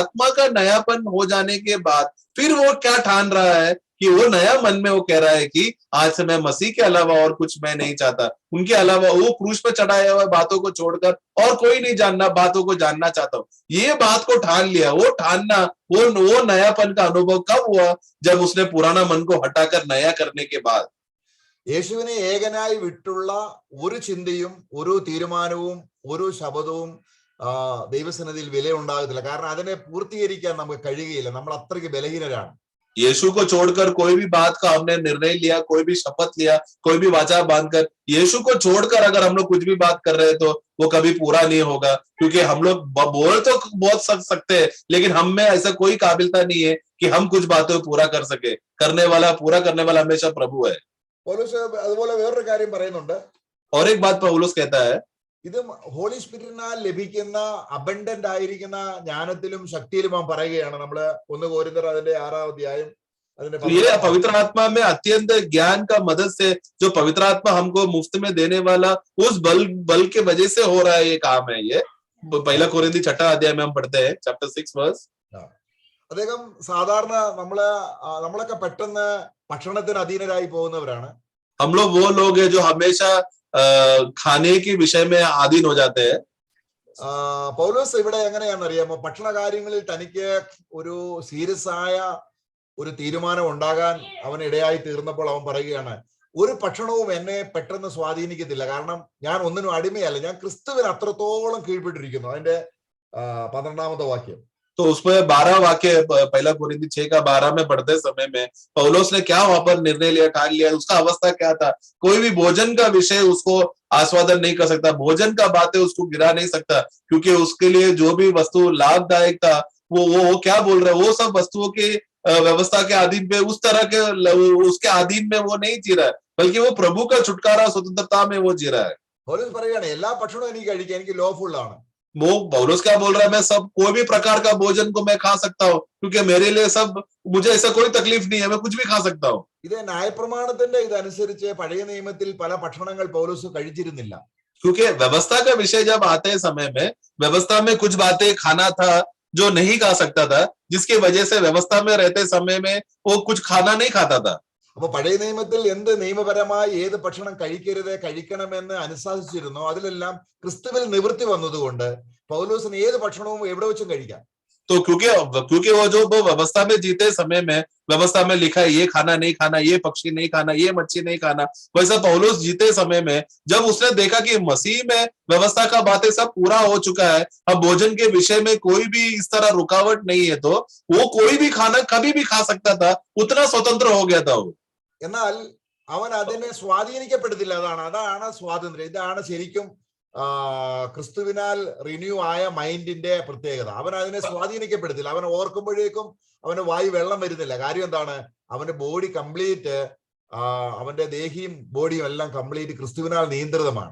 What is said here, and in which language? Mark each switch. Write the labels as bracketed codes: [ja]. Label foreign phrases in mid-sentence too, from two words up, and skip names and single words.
[hi] आत्मा का नयापन हो जाने के बाद फिर वो क्या ठान रहा है कि वो नया मन में वो कह रहा है कि आज से मैं मसीह के अलावा और कुछ मैं नहीं चाहता. उनके अलावा वो क्रूस पे चढ़ाया हुआ बातों को छोड़कर और कोई नहीं जानना, बातों को जानना चाहता हूं. ये बात को ठान लिया. वो ठानना, वो नयापन का अनुभव कब हुआ? जब उसने पुराना मन को हटाकर नया करने के बाद. [ml] യേശുവിനെ ഏകനായി വിട്ടുള്ള ഒരു ചിന്തയും ഒരു തീരുമാനവും ഒരു ശബ്ദവും ദൈവസന്നിധിയിൽ വില ഉണ്ടാകത്തില്ല. കാരണം അതിനെ പൂർത്തീകരിക്കാൻ നമുക്ക് കഴിയുകയില്ല. നമ്മൾ അത്രയ്ക്ക് ബലഹീനരാണ്. [hi] यीशु को छोड़कर कोई भी बात का हमने निर्णय लिया, कोई भी शपथ लिया, कोई भी वाचा बांधकर, यीशु को छोड़कर अगर हम लोग कुछ भी बात कर रहे हैं तो वो कभी पूरा नहीं होगा. क्योंकि हम लोग बोल तो बहुत सकते हैं, लेकिन हम में ऐसा कोई काबिलता नहीं है कि हम कुछ बातों को पूरा कर सके. पूरा करने वाला हमेशा प्रभु है. [ml] പൗലോസ് അതുപോലെ വേറൊരു കാര്യം പറയുന്നുണ്ട്. [hi] और एक बात पौलुस कहता है, [ml] ഇത് [en] Holy Spiritināl [ml] ലഭിക്കുന്ന അബണ്ടന്റ് ആയിരിക്കുന്ന ജ്ഞാനത്തിലും ശക്തിയിലും അവൻ പറയുകയാണ്. നമ്മള് 1 കൊരിന്ത്യർ അതിന്റെ 6-ാം അധ്യായം അതിന്റെ [hi] तो ये पवित्र आत्मा में अत्यंत ज्ञान का मदद से जो पवित्र आत्मा हमको मुफ्त में देने वाला उस बल के वजह से हो रहा है ये काम है। ये 1 कोरिन्थी 6 अध्याय में हम पढ़ते हैं [en] chapter 6 verse. [ml] അദ്ദേഹം സാധാരണ നമ്മളൊക്കെ പെട്ടെന്ന് ഭക്ഷണത്തിന് അധീനരായി പോകുന്നവരാണ്. [hi] हम लोग वो लोग हैं जो हमेशा खाने के विषय में अधीन हो जाते हैं। [ml] പൗലോസ് ഇവിടെ എങ്ങനെയാണെന്ന് അറിയാമോ? ഭക്ഷണ കാര്യങ്ങളിൽ തനിക്ക് ഒരു സീരിയസ് ആയ ഒരു തീരുമാനം ഉണ്ടാകാൻ അവൻ ഇടയായി തീർന്നപ്പോൾ അവൻ പറയുകയാണ്, ഒരു ഭക്ഷണവും എന്നെ പെട്ടെന്ന് സ്വാധീനിക്കത്തില്ല, കാരണം ഞാൻ ഒന്നിനും അടിമയല്ല, ഞാൻ ക്രിസ്തുവിന് അത്രത്തോളം കീഴ്പ്പെട്ടിരിക്കുന്നു. അതിന്റെ 12-ാമത്തെ വാക്യം. [hi] तो उसमें 12 वाक्य 1 कोरिन्थी 6 का 12 में पढ़ते समय में पौलुस ने क्या वहां पर निर्णय लिया, ठान लिया, उसका अवस्था क्या था? कोई भी भोजन का विषय उसको आस्वादन नहीं कर सकता, भोजन का बातें उसको गिरा नहीं सकता, क्योंकि उसके लिए जो भी वस्तु लाभदायक था वो क्या बोल रहे, वो सब वस्तुओं की व्यवस्था के अधीन पे उस तरह के उसके अधीन में वो नहीं जी रहा है, बल्कि वो प्रभु का छुटकारा स्वतंत्रता में वो जी रहा है। [ml] പൗലോസ് പറയുകയാണ്, എല്ലാ ഭക്ഷണവും എനിക്ക് കഴിക്കാം, എനിക്ക് ലോഫുൾ ആണ്. [hi] वो पौलुस क्या बोल रहा है, मैं सब कोई भी प्रकार का भोजन को मैं खा सकता हूँ, क्योंकि मेरे लिए सब, मुझे ऐसा कोई तकलीफ नहीं है, मैं कुछ भी खा सकता हूँ। [ml] ഇത് ന്യായപ്രമാണത്തിന്റെ ഇതനുസരിച്ച് പഴയ നിയമത്തിൽ പല ഭക്ഷണങ്ങൾ പൗലോസ് കഴിച്ചിരുന്നില്ല. [hi] क्योंकि व्यवस्था का विषय जब आते समय में व्यवस्था में कुछ बातें खाना था जो नहीं खा सकता था, जिसकी वजह से व्यवस्था में रहते समय में वो कुछ खाना नहीं खाता था। [ml] അപ്പൊ പഴയ നിയമത്തിൽ എന്ത് നിയമപരമായി ഏത് ഭക്ഷണം കഴിക്കരുത് കഴിക്കണമെന്ന് അനുശാസിച്ചിരുന്നോ അതിലെല്ലാം ക്രിസ്തുവിൽ നിവൃത്തി വന്നതുകൊണ്ട് പൗലോസിന് ഏത് ഭക്ഷണവും എവിടെ വെച്ചും കഴിക്കാം. [hi] तो क्योंकि वो जो व्यवस्था में जीते समय में व्यवस्था में लिखा है ये खाना नहीं खाना, ये पक्षी नहीं खाना, ये मच्छी नहीं खाना, वैसा पौलुस जीते समय में जब उसने देखा कि मसीह में व्यवस्था का बातें सब पूरा हो चुका है, अब भोजन के विषय में कोई भी इस तरह रुकावट नहीं है, तो वो कोई भी खाना कभी भी खा सकता था, उतना स्वतंत्र हो गया था वो। [ml] എന്നാൽ അവൻ അതിനെ സ്വാധീനിക്കപ്പെടുത്തില്ല. അതാണ് സ്വാതന്ത്ര്യം. ഇതാണ് ശരിക്കും ക്രിസ്തുവിനാൽ റിന്യൂ ആയ മൈൻഡിന്റെ പ്രത്യേകത. അവൻ അതിനെ സ്വാധീനിക്കപ്പെടുത്തില്ല. അവൻ ഓർക്കുമ്പോഴേക്കും അവന്റെ വായി വെള്ളം വരുന്നില്ല. കാര്യം എന്താണ്? അവന്റെ [en] body complete, [ml] അവന്റെ ദേഹിയും ബോഡിയും എല്ലാം കംപ്ലീറ്റ് ക്രിസ്തുവിനാൽ നിയന്ത്രിതമാണ്.